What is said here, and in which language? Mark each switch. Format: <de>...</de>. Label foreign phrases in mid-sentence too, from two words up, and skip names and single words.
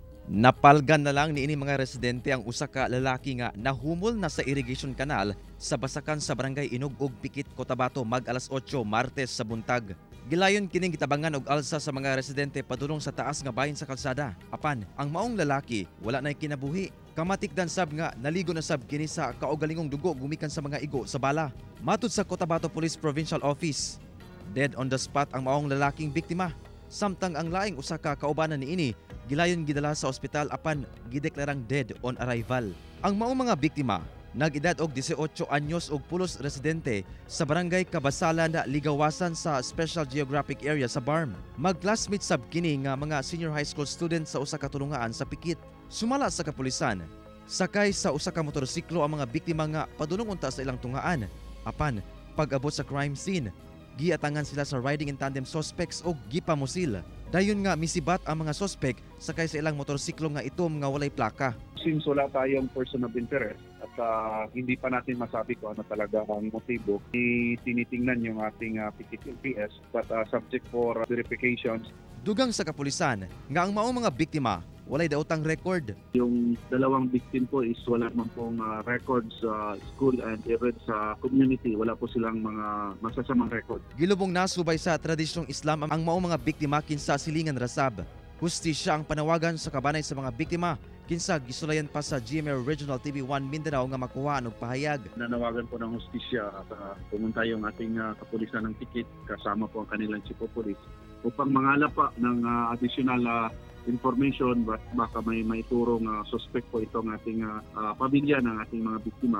<ceb>Napalgan na lang niini mga residente ang usa ka lalaki nga nahumol na sa</ceb> <en>irrigation canal</en> <ceb>sa basakan sa barangay Inog ug Pikit, Cotabato mag-alas 8 Martes sa buntag. Gilayon kining gitabangan og alsa sa mga residente padulong sa taas nga bahin sa kalsada. Apan ang maong lalaki wala nay kinabuhi. Kamatikdan sab nga naligo na sab kini sa kaugalingong dugo gumikan sa mga igo sa bala. Matud sa Cotabato Police Provincial Office,</ceb> <en>dead on the spot</en> <ceb>ang maong lalaking biktima. Samtang ang laing usa ka kaubanan niini gilayon gidala sa ospital apan gideklarang</ceb> <en>dead on arrival.</en> <ceb>Ang maong mga biktima nag-edad og 18 anyos ug pulos residente sa barangay Kabasalan na Ligawasan sa Special Geographic Area sa BARM. Mag-classmate sab kini nga mga</ceb> <en>senior high school student</en> <ceb>sa usa ka tulungaan sa Pikit. Sumala sa kapulisan, sakay sa usa ka motorsiklo ang mga biktima nga padulong unta sa ilang tungaan. Apan pag-abot sa</ceb> <en>crime scene,</en> <ceb>giatangan sila sa</ceb> <en>riding in tandem suspects</en> <ceb>o gipamusil. Dayon nga misibat ang mga suspect sakay sa ilang motorsiklo nga itom nga walay plaka.</ceb> <tl>Since wala tayong</tl> <en>person of interest</en> <tl>at hindi pa natin masabi kung ano talaga ang motibo, tinitingnan yung ating PTLPS</tl> <en>but subject for verifications.</en> <ceb>Dugang sa kapulisan nga ang maong mga biktima walay daotang record.</ceb> <tl>Yung dalawang victim po is wala man pong records sa</tl> <en>school and even</en> <tl>sa community. Wala po silang mga masasamang record.</tl> <ceb>Gilubong nasubay sa tradisyong Islam ang maong mga biktima kinsa silingan rasab. Hustisya ang panawagan sa kabanay sa mga biktima kinsa gisulayan pa sa GMA Regional TV 1 Mindanao nga makuha og pahayag.</ceb> <tl>Nanawagan po ng hustisya at pumunta yung ating kapulisan ng Pikit kasama po ang kanilang</tl> <en>chief of police</en> <tl>upang mangalap pa ng</tl> <en>additional information</en> <tl>baka may maiturong suspect po itong ating pamilya ng ating mga biktima.</tl>